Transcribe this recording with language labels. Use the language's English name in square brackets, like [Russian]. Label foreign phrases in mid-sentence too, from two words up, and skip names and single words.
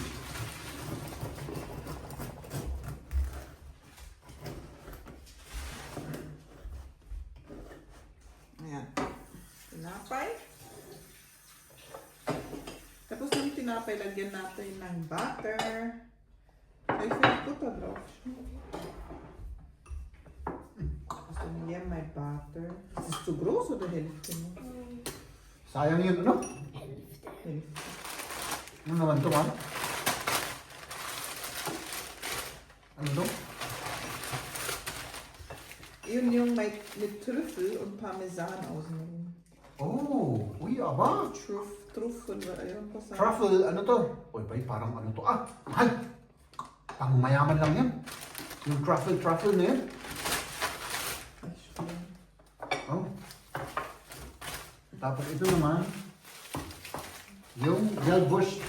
[Filipino] Ayan. Tinapay. Tapos ng tinapay, lagyan natin ng butter. Ay, feel ko to, bro. Tapos yan, may butter. [German] Das ist zu groß oder Hälfte mo? [Filipino] Sayang yun, ano? [German] Hälfte. [Filipino] Ano naman tumal? Ano to? Yun yung [German] mit Trüffel und Parmesan außenrum. [Filipino] Uy, aba. Truffel, ayun pa sa... Truffle, ano to? Uy, bay, parang ano to? Mahal. Pang mayaman lang yan. Yung truffle na yan. Ay, sure. Tapos ito naman, yung Gelbwurst.